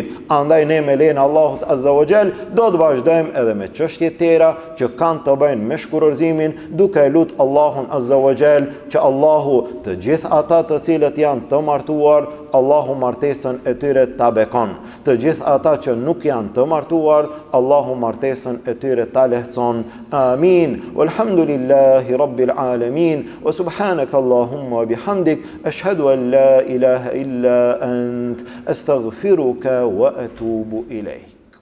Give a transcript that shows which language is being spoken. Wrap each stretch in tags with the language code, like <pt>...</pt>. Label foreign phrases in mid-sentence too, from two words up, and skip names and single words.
<sq>Andaj ne me lejen Allahut</sq> <ar>عز وجل</ar> <sq>do të vazhdojmë edhe me çështje tjera që kanë të bëjnë me shkurorzimin, duke lut Allahun</sq> <ar>عز وجل</ar> <sq>që Allahu të gjithë ata të cilët janë të martuar, Allahu martesën e tyre ta bekon. Të gjithë ata që nuk janë të martuar, Allahu martesën e tyre ta lehtëson. Amin.</sq> <ar>والحمد لله رب العالمين وسبحانك اللهم وبحمدك أشهد أن لا إله إلا أنت أستغفرك وأتوب إليك.</ar>